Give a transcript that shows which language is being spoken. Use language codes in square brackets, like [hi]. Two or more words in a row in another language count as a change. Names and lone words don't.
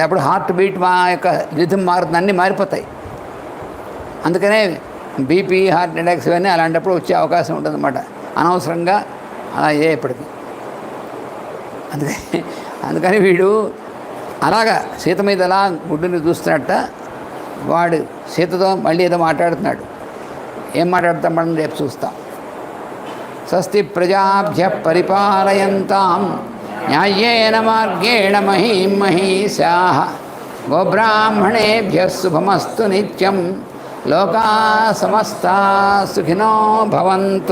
[te] అప్పుడు [en] heart beat [te] మా యొక్క రిథం మారుతుంది, అన్నీ మారిపోతాయి. అందుకనే బీపీ, [en] heart attacks [te] ఇవన్నీ అలాంటప్పుడు వచ్చే అవకాశం ఉంటుందన్నమాట, అనవసరంగా అలా ఇప్పటికి. అందుకని వీడు అలాగా సీత మీద అలా గుడ్డుని చూస్తున్నట్ట. వాడు సీతతో మళ్ళీ ఏదో మాట్లాడుతున్నాడు. ఏం మాట్లాడుతాం మనం రేపు చూస్తాం. [sa] స్వస్తి ప్రజాభ్య పరిపాలయంతాం న్యాయేన మార్గేణ మహీం మహీషాః గోబ్రాహ్మణేభ్యः శుభమస్తు నిత్యం. లోకా సమస్తా సుఖినో భవంతు.